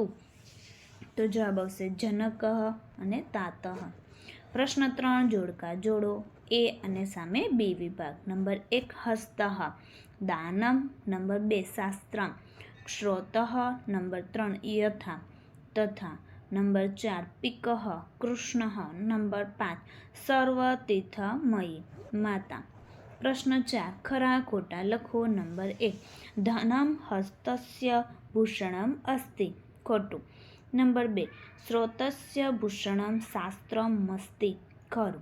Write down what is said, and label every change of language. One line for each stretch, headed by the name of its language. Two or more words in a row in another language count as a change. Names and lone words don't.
Gujarati: તો જવાબ આવશે જનકઃ અને તાતઃ। પ્રશ્ન 3, જોડકા જોડો। એ અને સામે બી વિભાગ। નંબર 1,
Sanskrit: હસ્તઃ દાનમ।
Gujarati: નંબર 2,
Sanskrit: શાસ્ત્રમ શ્રોતઃ।
Gujarati: નંબર 3,
Sanskrit: યથા તથા।
Gujarati: नंबर 4
Sanskrit: पिकः कृष्णः। नंबर 5 सर्वतीर्थमयी माता।
Gujarati: પ્રશ્ન 4 ખરા ખોટા લખો।
Sanskrit: नंबर 1 धनम हस्तस्य भूषणम अस्ति खोटू। नंबर 2 स्रोतस्य भूषणम शास्त्रमस्ति खरु।